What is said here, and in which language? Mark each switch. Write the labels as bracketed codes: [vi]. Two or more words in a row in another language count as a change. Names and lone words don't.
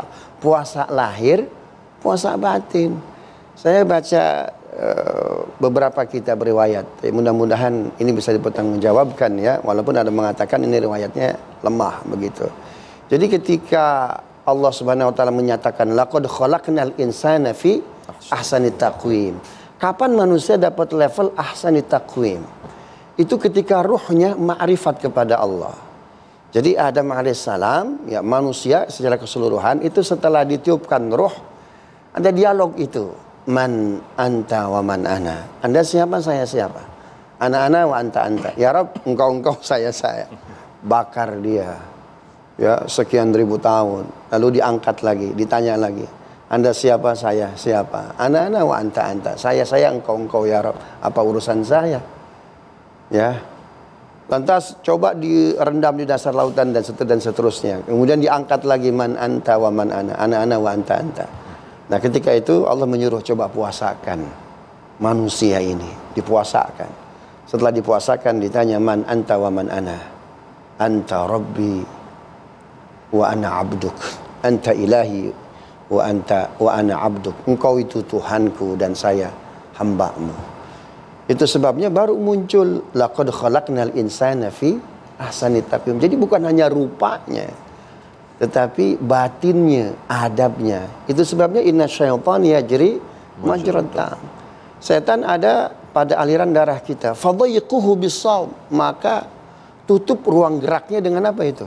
[id] Puasa lahir, puasa batin. Saya baca beberapa kitab riwayat. Mudah-mudahan ini bisa dipertanggungjawabkan ya, walaupun ada mengatakan ini riwayatnya lemah begitu. Jadi ketika Allah [ar] سبحانه وتعالى [id] menyatakan [ar] لقد خلقنا الإنسان في أحسن تقويم. [id] Kapan manusia dapat level [ar] أحسن تقويم? [id] Itu ketika ruhnya ma'rifat kepada Allah. Jadi Adam alaihissalam, ya manusia secara keseluruhan itu setelah ditiupkan ruh, ada dialog itu. [ar] من أنت ومن أنا. [id] Anda siapa, saya siapa? [ar] أنا وأنت أنت. يا رب, [id] engkau saya. Bakar dia. Ya, sekian ribu tahun. Lalu diangkat lagi, ditanya lagi. Anda siapa, saya siapa? [ar] أنا وأنت أنت. [id] Saya engkau [ar] يا رب. [id] Apa urusan saya? Ya. Lantas coba direndam di dasar lautan dan seterusnya. Kemudian diangkat lagi [ar] من أنت ومن أنا. أنا وأنت أنت. [id] Nah, ketika itu Allah menyuruh coba puasakan manusia ini, dipuasakan. Setelah dipuasakan ditanya [ar] من أنت ومن أنا. أنت ربي وأنا عبدك. أنت إلهي وأنا عبدك. [id] Engkau itu Tuhanku dan saya hambamu. Itu sebabnya baru muncul [ar] لقد خلقنا الإنسان في أحسن تقويم. [id] Jadi bukan hanya rupanya, tetapi batinnya, adabnya. Itu sebabnya [ar] إن الشيطان يجري مجرى الدم. [id] Setan ada pada aliran darah kita. [ar] فضيقوه بالصوم. [id] Maka tutup ruang geraknya dengan apa itu?